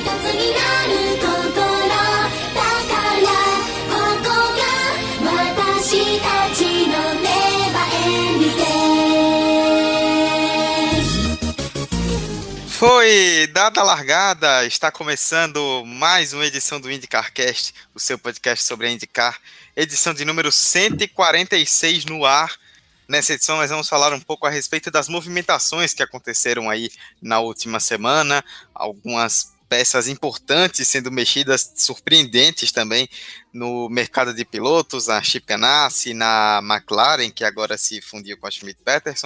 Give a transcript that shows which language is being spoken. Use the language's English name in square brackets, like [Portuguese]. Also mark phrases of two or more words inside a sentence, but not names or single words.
[Japanese] になるところだからここが私たちのネバエンディステージ。 [Portuguese] Foi dada a largada, está começando mais uma edição do IndyCarCast, o seu podcast sobre a IndyCar, edição de número 146 no ar. Nessa edição nós vamos falar um pouco a respeito das movimentações que aconteceram aí na última semana, algumas peças importantes sendo mexidas, surpreendentes também, no mercado de pilotos, a Chip Ganassi, na McLaren, que agora se fundiu com a Schmidt-Peterson.